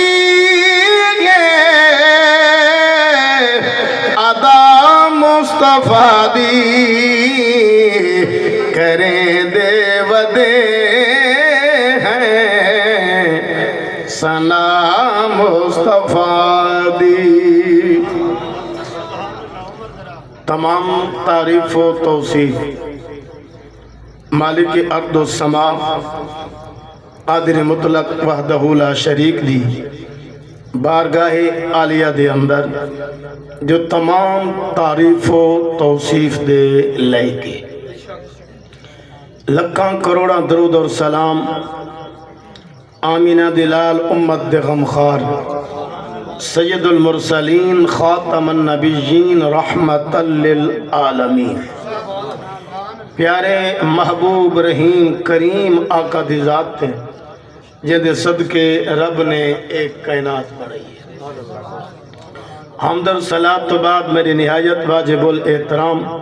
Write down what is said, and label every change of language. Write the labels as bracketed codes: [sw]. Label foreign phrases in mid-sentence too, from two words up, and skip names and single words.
[pa] ادا مصطفیٰ دی کریں دے ودے ہیں سنا مصطفیٰ دی تمام تعریف و توصیف مالک ارض و سما قادر مطلق [ar] وحدہ لا شریک [pa] دی بارگاہ عالیہ دے اندر جو تمام تعریف و توصیف دے لے کے لکھاں کروڑا درود اور سلام آمینہ دلال امت دے غمخار [ar] سید المرسلین خاتم النبیین رحمت للعالمین [pa] پیارے محبوب رحیم کریم آقا دی ذات تھے جہدے صدقے رب نے ایک کائنات بڑھائی ہے حمد و صلاۃ تو بعد میری نہایت واجب الاحترام